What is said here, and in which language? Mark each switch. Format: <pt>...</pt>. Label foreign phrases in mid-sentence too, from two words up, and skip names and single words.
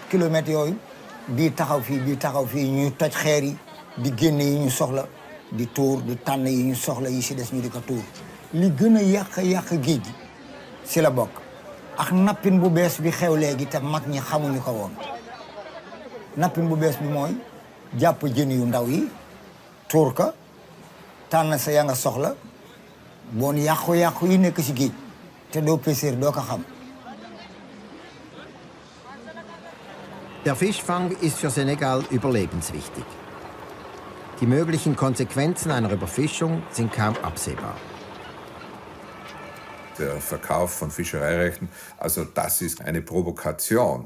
<wo>kilomètres yooyu bii taxaw fii ñuy toj xeer yi di génne yi ñu soxla di tuur di tànn yi ñu soxla yi si des ñu di ko tuur li gën a yàq géej gi si la bokk ak nappin bu bees bi xew léegi te mag ñi xamuñu ko woon nappin bu bees bi mooy jàpp jën yu ndaw yi tuur ka tànn sa ya nga soxla bon yàqu-yàqu yi nekk si géej te doo pêcheur doo ko xam.</wo> <de>Der Fischfang ist für Senegal überlebenswichtig. Die möglichen Konsequenzen einer Überfischung sind kaum absehbar. Der Verkauf von Fischereirechten, also das ist eine Provokation.</de>